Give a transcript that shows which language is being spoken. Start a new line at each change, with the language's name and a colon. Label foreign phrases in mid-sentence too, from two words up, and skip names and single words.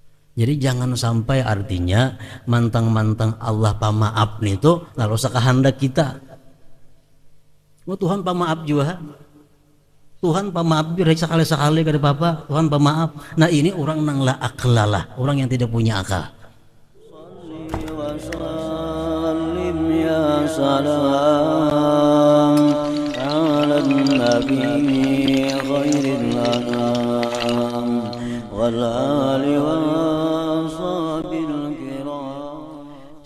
Banjar: Jadi jangan sampai artinya mantang-mantang Allah pamaaf nih tuh lalu sakahandak kita. Oh Tuhan pamaaf juga. Tuhan pamaaf biar sekali-sekali kada apa Tuhan pamaaf. Nah ini orang nang la aklalah,
Indonesian: orang yang tidak punya akal.
Arabic: يا سلام على النبي خير الأنام والآل والصحب الكرام.